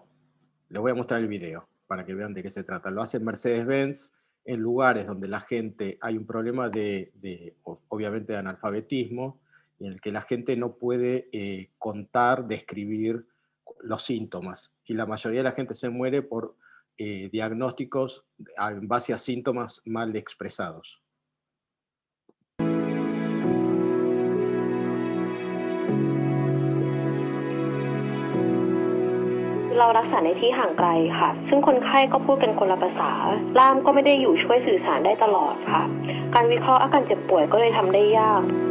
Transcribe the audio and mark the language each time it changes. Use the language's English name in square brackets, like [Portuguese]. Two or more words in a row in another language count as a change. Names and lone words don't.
[Spanish] Les voy a mostrar el video para que vean de qué se trata. Lo hace Mercedes-Benz en lugares donde la gente, hay un problema obviamente de analfabetismo, y en el que la gente no puede contar, describir los síntomas. Y la mayoría de la gente se muere por diagnósticos en base a síntomas mal expresados. [Thai] เรารักษาในที่ห่างไกลค่ะซึ่งคนไข้ก็พูดกันคนละภาษาล่ามก็ไม่ได้อยู่ช่วยสื่อสารได้ตลอดค่ะการวิเคราะห์อาการเจ็บป่วยก็เลยทำได้ยาก